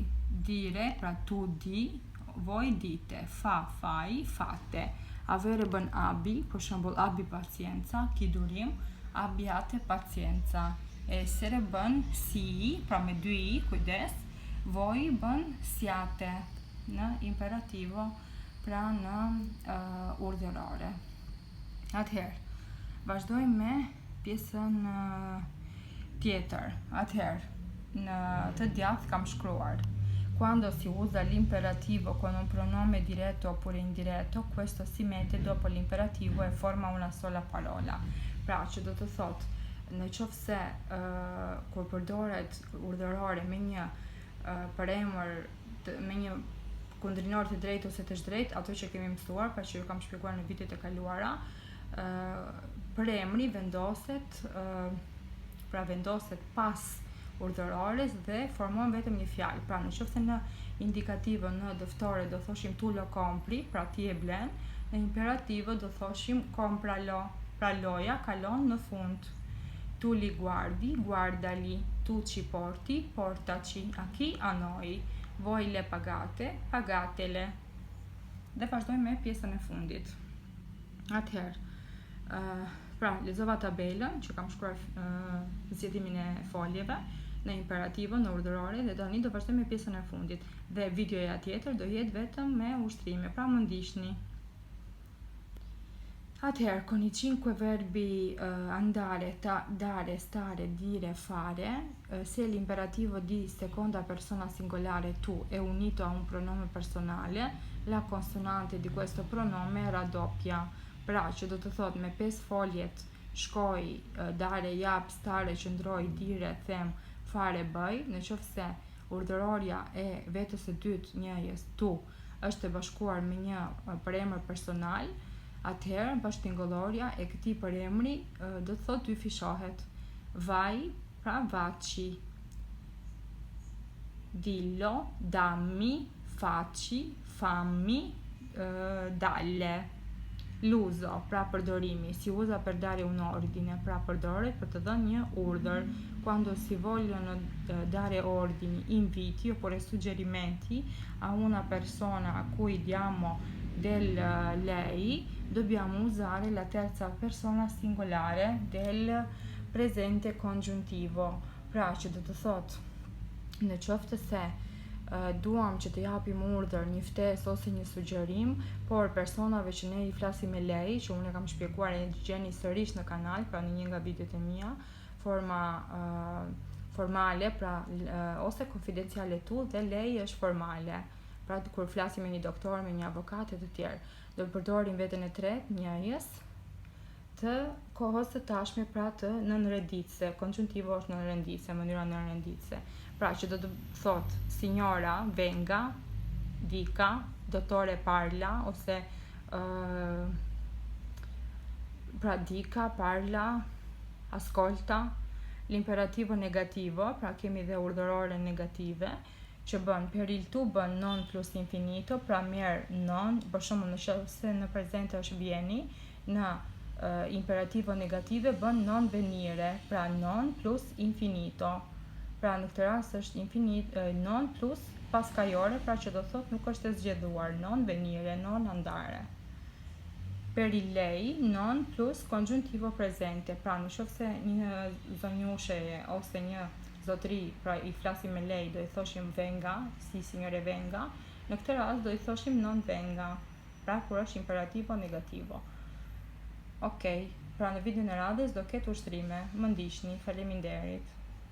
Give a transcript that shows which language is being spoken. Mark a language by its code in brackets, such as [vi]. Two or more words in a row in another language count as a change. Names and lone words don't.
[it] Dire, pra tu di, voi dite. Fai, fate. Avere bën abbi, [sq] për shembull [it] abbi pazienza, [sq] ki durim, [it] abbiate pazienza. [sq] Essere bën si, pra me dy i, kujdes. Voi bën siate në imperativo, pra në urdhërore. Atëherë, vazhdojmë me pjesën tjetër. Atëherë, në të djathtë kam shkruar: [it] quando si usa l'imperativo con un pronome diretto oppure indiretto, questo si mette dopo l'imperativo e forma una sola parola. [sq] Pra që do të thotë, në qoftë se kur përdoret urdhërore me një përemër, me një kundrinor të drejtë ose të zhdrejtë, ato që kemi mësuar, pra që ju kam shpjeguar në videot e kaluara, përemri vendoset, pra vendoset pas urdhërores dhe formon vetëm një fjalë. Pra nëse në indikativën në dëftore do thoshim [it] tu lo compri, [sq] pra ti e blen, në imperativë do thoshim [it] compra lo, [sq] pra loja kalon në fund. [it] Tu li guardi, guardali, tu ci porti, portaci, a chi, a noi, voi le pagate, pagatele. [sq] Dhe vazhdojmë me pjesën e fundit. Atëherë, pra lexova tabelën që kam shkruar zgjedimin e foljeve në imperativën, në urdhërore dhe tani do vazhdojmë me pjesën e fundit. Dhe videoja tjetër do jetë vetëm me ushtrime, pra më ndiqni. Atëherë, [it] con i 5 verbi andare, dare, stare, dire, fare, se l'imperativo di seconda persona singolare tu è unito a un pronome personale, la consonante di questo pronome raddoppia. [sq] Pra që do të thot me 5 foljet shkoj, dare, jap, stare, qëndroj, dire, them, fare, bëj, në qoftë se urdhërorja e vetës së dytë njëjës tu është e bashkuar me një përemër personal, atëherë bashkëtingëllorja e këtij përemri do të thotë dyfishohet. [it] Vai, pra vaci. Dillo, dammi, faci, fammi, dalle. L'uso, [sq] pra përdorimi, [it] si usa per dare un ordine, [sq] pra përdoret për të dhënë një urdhër. [it] Quando si vogliono dare ordini, inviti oppure suggerimenti a una persona a cui diamo del lei, dobbiamo usare la terza persona singolare del presente congiuntivo. [sq] Pra që do të thot, në qoftë se duam që të japim urdhër, një ftesë ose një sugjerim, por personave që ne i flasim me lei, që unë e kam shpjeguar e gjeni sërish në kanal, pra në një nga videot e mia, forma formale, pra ose konfidenciale tu, dhe lei është formale. Pra kur flasim me një doktor, me një avokat e të tjerë, do të përdorim veten e tretë, njëjës, të kohës së tashme, pra të nënrenditse. Konjuntivo është nënrenditse, mënyra nënrenditse. Pra që do të thot [it] signora venga, dica, dottore parla, ose pra dica, parla, ascolta. L'imperativo negativo, [sq] pra kemi dhe urdhërore negative, që bën [it] per il tu [sq] bën [it] non plus infinito, [sq] pra merë non, për shembull nëse në prezente është vieni, në imperativo negative bën [it] non venire, [sq] pra [it] non plus infinito. [sq] Pra në këtë rast është [it] non plus [sq] paskajore, pra që do thot nuk është e zgjedhuar, [it] non venire, non andare. Per il lei, non plus congiuntivo presente, [sq] pra në qoftë se një zonjushe ose një zotri, pra i flasim me lei, do i thoshim venga, [it] si signore venga, [sq] në këtë rast do i thoshim [it] non venga, [sq] pra kur është [it] imperativo negativo. [sq] Okej, pra në videon e radhës do ketë ushtrime, më ndiqni, faleminderit.